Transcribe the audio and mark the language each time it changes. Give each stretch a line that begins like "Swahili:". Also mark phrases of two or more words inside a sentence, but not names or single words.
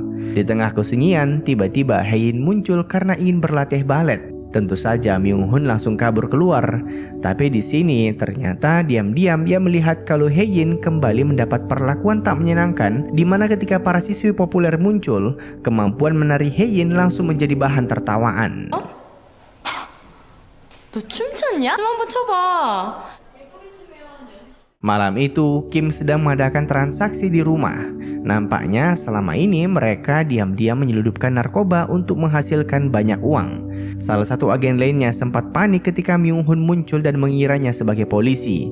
Indonesian: Di tengah kesunyian, tiba-tiba Hae-in muncul karena ingin berlatih balet. Tentu saja Myung-hun langsung kabur keluar. Tapi di sini ternyata diam-diam ia melihat kalau Hae-in kembali mendapat perlakuan tak menyenangkan, di mana ketika para siswi populer muncul, kemampuan menari Hae-in langsung menjadi bahan tertawaan.
Korean: 너 춤췄냐? 좀 한번 춰봐.
Indonesian: Malam itu, Kim sedang mengadakan transaksi di rumah. Nampaknya selama ini mereka diam-diam menyeludupkan narkoba untuk menghasilkan banyak uang. Salah satu agen lainnya sempat panik ketika Myung-hun muncul dan mengiranya sebagai polisi.